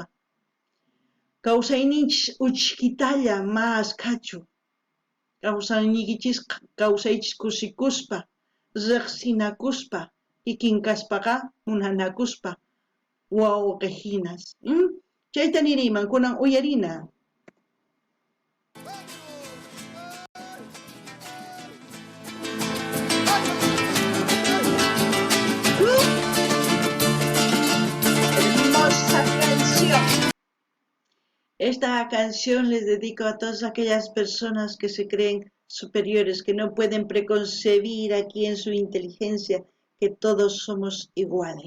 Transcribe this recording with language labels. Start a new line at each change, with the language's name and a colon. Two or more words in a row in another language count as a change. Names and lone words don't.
Quechua: Kawsayninchis uchkitalla mas kachu. Kawsayninkichis kawsaychis kusikuspa, riqsinakuspa, kikin kaspaqa munanakuspa, wawqihinas. Chayta niriyman, kunan uyarina.
Spanish: Hermosa canción. Esta canción les dedico a todas aquellas personas que se creen superiores, que no pueden preconcebir aquí en su inteligencia que todos somos iguales.